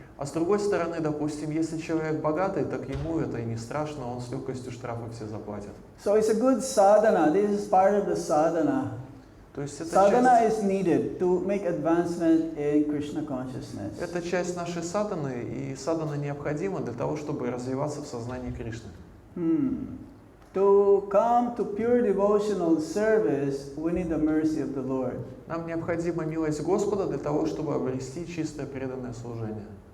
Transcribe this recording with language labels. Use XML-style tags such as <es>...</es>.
<ru>А с другой стороны, допустим, если человек богатый, так ему это и не страшно, он с легкостью штрафы все заплатит.</ru> <en>So it's a good sadhana. This is part of the sadhana.</en> <ru>То есть это</ru> <en>Sadhana</en> <ru>часть,</ru> <en>is needed to make advancement in Krishna consciousness.</en> <ru>это часть нашей садханы, и садхана необходима для того, чтобы развиваться в сознании Кришны.</ru> <en>To come to pure devotional service, we need the mercy of the Lord.</en> <ru>Нам необходима милость Господа для того, чтобы обрести чистое преданное служение.</ru>